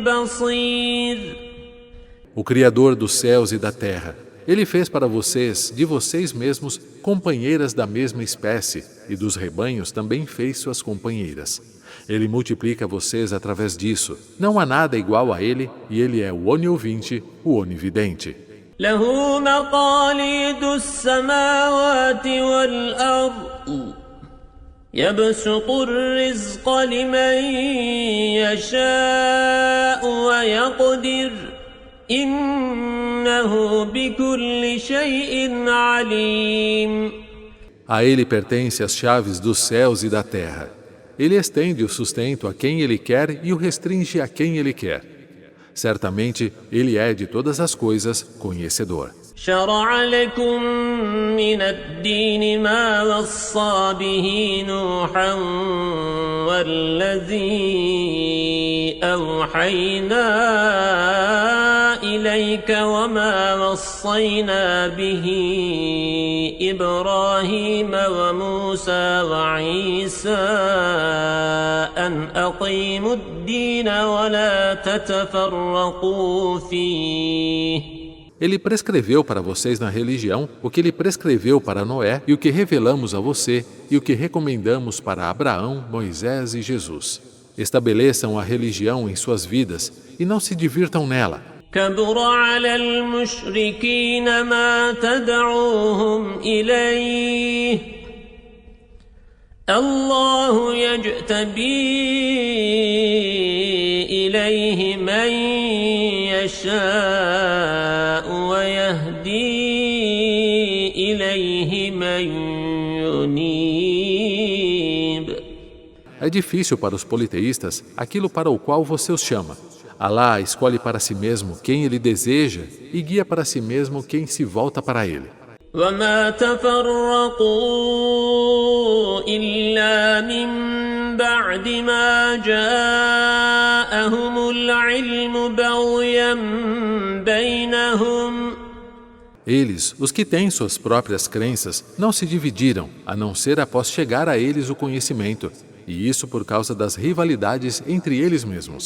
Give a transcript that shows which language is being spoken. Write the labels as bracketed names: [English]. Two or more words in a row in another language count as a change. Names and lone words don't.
[Portuguese] O Criador dos céus e da terra Ele fez para vocês, de vocês mesmos, companheiras da mesma espécie, e dos rebanhos também fez suas companheiras. Ele multiplica vocês através disso. Não há nada igual a ele, e ele é o oniovinte, o onividente. [Arabic] له مقاليد السماوات والأرض يبسط الرزق لمن يشاء ويقدر إنه بكل شيء عليم. [Portuguese] A ele pertence as chaves dos céus e da terra. Ele estende o sustento a quem ele quer e o restringe a quem ele quer. Certamente, ele é de todas as coisas conhecedor. [Arabic] شرع لكم من الدين ما وصى به نوحا والذي أوحينا إليك وما وصينا به إبراهيم وموسى وعيسى أن أقيموا الدين ولا تتفرقوا فيه. [Portuguese] Ele prescreveu para vocês na religião o que ele prescreveu para Noé e o que revelamos a você e o que recomendamos para Abraão, Moisés e Jesus. Estabeleçam a religião em suas vidas e não se divirtam nela. [Arabic] كبر على المشركين ما تدعوهم إليه الله يجتبي إليه من يشاء ويهدي إليه من ينيب. [Portuguese] É difícil para os politeístas aquilo para o qual você os chama. Alá escolhe para si mesmo quem ele deseja e guia para si mesmo quem se volta para ele. [Arabic] وما تفرقوا إلا من بعد ما جاءهم العلم بغيا بينهم. [Portuguese] Eles, os que têm suas próprias crenças, não se dividiram, a não ser após chegar a eles o conhecimento, e isso por causa das rivalidades entre eles mesmos.